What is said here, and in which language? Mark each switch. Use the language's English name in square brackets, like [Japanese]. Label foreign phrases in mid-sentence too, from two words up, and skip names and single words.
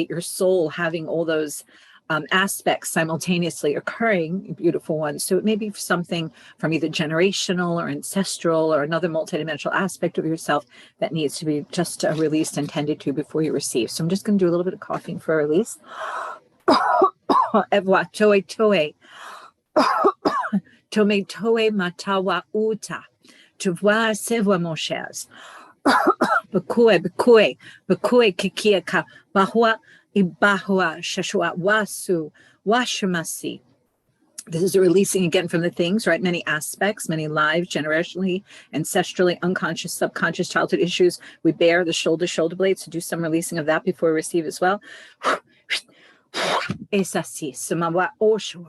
[English] Your soul having all those aspects simultaneously occurring, beautiful ones. So it may be something from either generational or ancestral or another multidimensional aspect of yourself that needs to be just released and tended to before you receive. So I'm just going to do a little bit of coughing for a release. Ewa toe toe. Tome toe matawa uta. Tuwa sewa moshes. Bakue kikiaka. Bahua Ibahua Shashua Wasu Washamasi. This is a releasing again from the things, right? Many aspects, many lives, generationally, ancestrally, unconscious, subconscious childhood issues. We bear the shoulder blades to do some releasing of that before we receive as well. Esasi Samawa Oshawa.